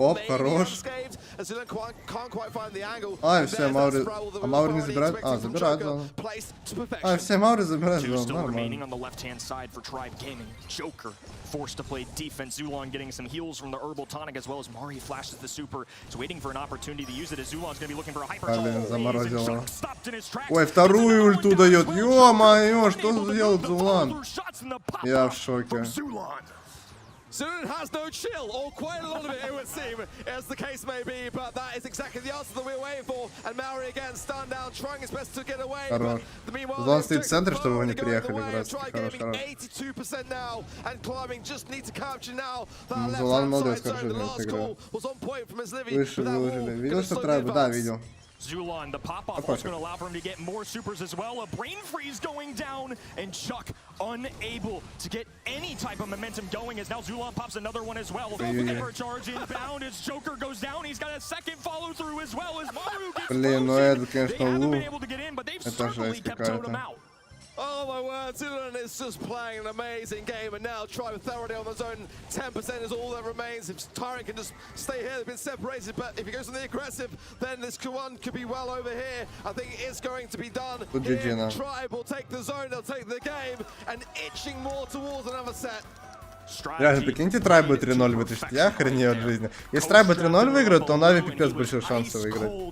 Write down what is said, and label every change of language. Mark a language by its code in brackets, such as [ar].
[ru] Оп, хорош. [en] Can't quite find the angle. [ru] А, все, Маури... А Маури не забирает? А, забирает зону. А, все, Маури забирает зону, нормально. [en] Forced to play defense. Zulon getting some heals from the herbal tonic, as well as Mari flashes the super. He's waiting for an opportunity to use it, as Zulon's going to be looking for a hyper. [ru] Заморозила. Ой, вторую ульту дает. Ё-моё, что делает Зулан? Я в шоке. [en] Zulon has no chill, or quite a lot of it, it would seem, as the case may be, but that is exactly the answer that we're waiting for. And Maori again, stunned down, trying his best to get away. [ru] Хорош. Зулан стоит в центре, чтобы вы не приехали, раз. Хорош, хорош. [en] 82% now, and climbing just need to capture now. [ru] Зулан молодец, хорошо играет. Выше выложили. Видел, что Трайб? Да, видел. [en] Zulon, the pop-off is going to allow for him to get more supers as well. A brain freeze going down, and Chuck unable to get any type of momentum going, as now Zulon pops another one as well. Ever charge inbound as Joker goes down. He's got a second follow through as well as Maru gets [ru] Блин, ну это, конечно, [en] They haven't been able to get in, but they've certainly kept Totem out. Oh my word, Zulon is just playing an amazing game, and now Tribe thoroughly on the zone. 10% is all that remains. If Tyrant can just stay here, they've been separated, but if he goes on the aggressive, then this one could be well over here. I think it is going to be done. Here, Tribe will take the zone, they'll take the game, and itching more towards another set. [ru] Реально, прикиньте, Трайбы 3-0 вытащить. Я охренею от жизни. Если Трайбы 3-0 выиграют, то Нави пипец большой шанс выиграть.